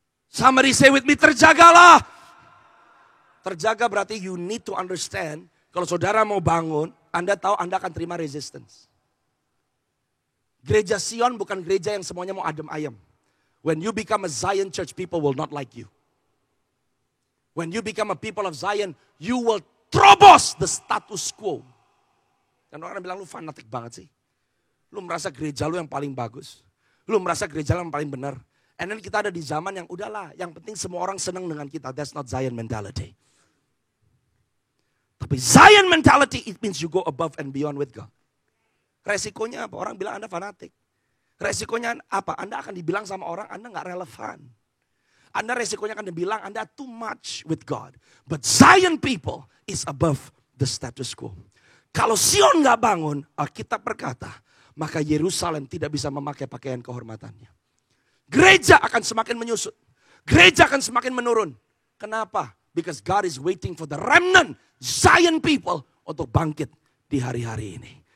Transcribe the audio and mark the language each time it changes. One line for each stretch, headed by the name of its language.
English: Somebody say with me,
Indonesian: terjagalah. Terjaga berarti
English: you need to understand,
Indonesian: kalau saudara mau bangun, Anda tahu Anda akan terima resistance. Gereja Sion bukan gereja yang semuanya mau adem ayem.
English: When you become a Zion church, people will not like you. When you become a people of Zion, you will
Indonesian: terobos
English: the status quo.
Indonesian: Dan orang bilang, lu fanatik banget sih. Lu merasa gereja lu yang paling bagus. Lu merasa gereja lu yang paling benar.
English: And then
Indonesian: kita ada di zaman yang udahlah, yang penting semua orang senang dengan kita.
English: That's not Zion mentality. Tapi Zion mentality, it means you go above and beyond with God.
Indonesian: Resikonya apa? Orang bilang Anda fanatik. Resikonya apa? Anda akan dibilang sama orang, Anda gak relevan. Anda resikonya akan dibilang Anda
English: too much with God. But Zion people is above the status quo.
Indonesian: Kalau Sion gak bangun, Alkitab berkata, maka Yerusalem tidak bisa memakai pakaian kehormatannya. Gereja akan semakin menyusut. Gereja akan semakin menurun. Kenapa?
English: Because God is waiting for the remnant Zion people
Indonesian: untuk bangkit di hari-hari ini.